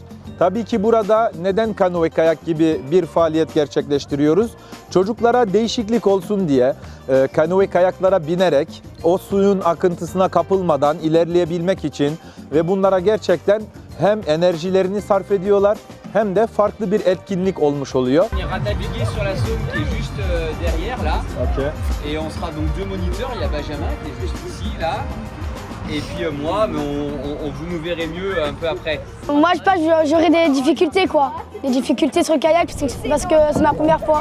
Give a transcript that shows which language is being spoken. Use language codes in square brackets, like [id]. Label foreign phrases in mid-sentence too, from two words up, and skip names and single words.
[tr] Tabii ki burada neden kanoe kayak gibi bir faaliyet gerçekleştiriyoruz? Çocuklara değişiklik olsun diye kanoe kayaklara binerek o suyun akıntısına kapılmadan ilerleyebilmek için ve bunlara gerçekten hem enerjilerini sarf ediyorlar hem de farklı bir etkinlik olmuş oluyor. [fr] On ira naviguer sur la Saône qui est juste derrière là. Okay. Et on sera donc deux moniteurs, il y a Benjamin qui est juste ici là. Et puis moi, mais vous nous verrez mieux un peu après. Moi je pense que j'aurai des difficultés quoi. Des difficultés sur le kayak parce que c'est ma première fois.